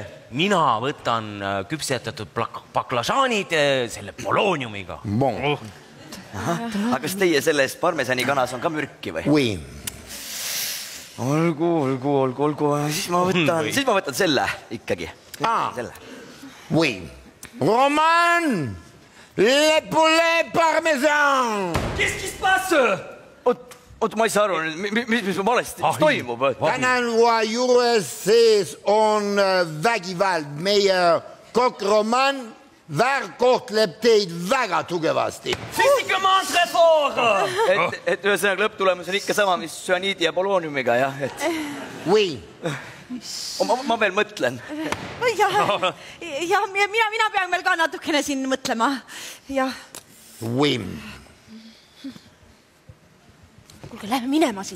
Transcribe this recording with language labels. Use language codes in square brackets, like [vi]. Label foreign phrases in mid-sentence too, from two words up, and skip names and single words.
[et] Mina võtan küpsetatud baklažaanid selle poloniumiga. Bon. Aga kas teie selles parmesani kanas on ka mürki või? Oui. Olgu. Siis ma võtan selle ikkagi. Selle. [fr] Oui. Roman! Le poulet parmesan! Qu'est-ce qui se passe? [et] Oot, ma ei saa aru, mis valesti, mis toimub? Tänanua juures sees on vägivald. Meie kokk Roman väärkohtleb teid väga tugevasti. [fr] Physiquement très fort! [et] Et ühesõnaga lõpptulemus on ikka sama, mis tsüaniidi ja poloniumiga, jah? Oui. Ma veel mõtlen. Ja, mina pean veel ka natukene siin mõtlema. Jah. Oui. Kuulge, lähme minema siit.